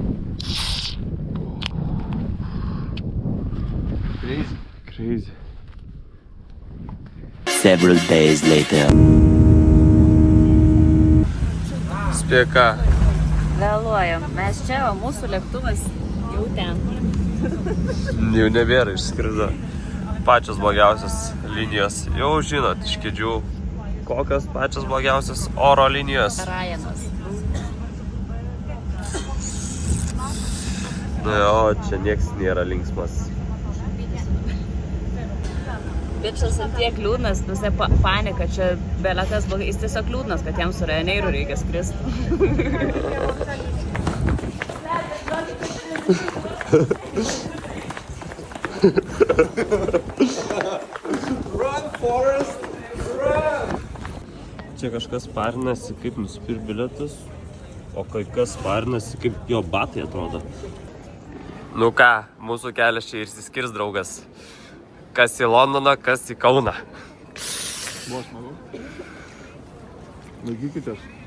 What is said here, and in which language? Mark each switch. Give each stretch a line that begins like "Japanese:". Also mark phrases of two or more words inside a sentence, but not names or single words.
English: Crazy. Several days later.
Lithuanian: Spėka. Vėluojam. Mes čia, o mūsų lėktuvas jau ten. Jau nebėra išskrido. Pačios blogiausios linijos. Jau žinot, iš kėdžių. Kokios pačios blogiausios oro linijos. Ryanas. O čia nieks nėra linksmas. Bičas ant tiek liūdnas, visai panika, čia belekas blogai. Jis tiesiog liūdnas, kad jam su Ryanairu reikia skristi.
English: Run, Forrest, run!
Lithuanian: Čia kažkas parinasi, kaip nusipirkti bilietus, o kai kas parinasi, kaip jo batai atrodo. Nu ką, mūsų kelias čia išsiskirs, draugas. Kas į Londoną, kas į Kauną. Buvo smagu. Laikykitės.